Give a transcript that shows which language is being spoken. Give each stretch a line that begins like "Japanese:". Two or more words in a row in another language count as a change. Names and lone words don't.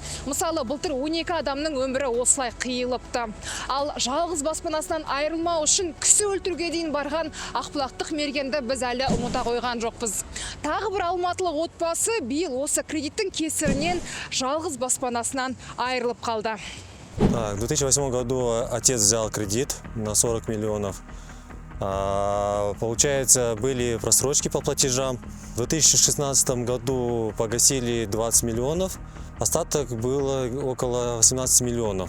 Kazakh: Мысалы, былтыр 12 адамның өмірі осылай қиылыпты. Ал жалғыз баспанасынан айырылмау үшін кісі өлтіруге дейін барған ақбұлақтық мергенді біз әлі ұмыта қойған жоқпыз. Тағы бір алматылық отбасы биыл осы кредиттің кесірінен жалғыз баспанасынан айырылып қалды.
Russian: В 2008 году отец взял кредит на 40 миллионов. Получается, были просрочки по платежам. В 2016 году погасили 20 миллионов. Остаток было около 18 миллионов.